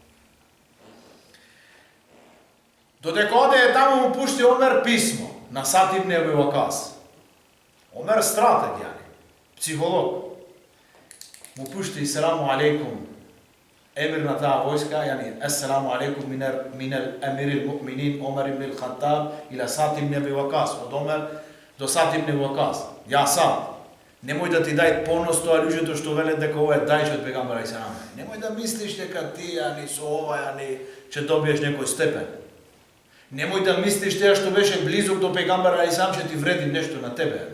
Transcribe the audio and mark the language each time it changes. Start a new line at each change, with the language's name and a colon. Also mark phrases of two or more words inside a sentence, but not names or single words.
Macedonian: Додека оде таму му пушти Омер писмо на Сад ибн Еби Вакас. Омер стратег, јани, психолог. Му пушти
Arabic: السلام عليكم
Macedonian: емир на таа војска, јани
Arabic: السلام عليكم من أمير المؤمنين عمر بن خطاب إلى سعد بن أبي وقاص,
Macedonian: од Омер до Сад ибн Еби Вакас. Ја Сад, немој да ти дај понос тоа луѓето што велат дека ова е дајче од пегамбера алейхиссалам. Немој да мислиш дека ти јани со ова јани ќе добиеш некој степен. Немој да мислиш теа што беше близок до пегамбера алейхиссалам ќе ти вреди нешто на тебе, јани.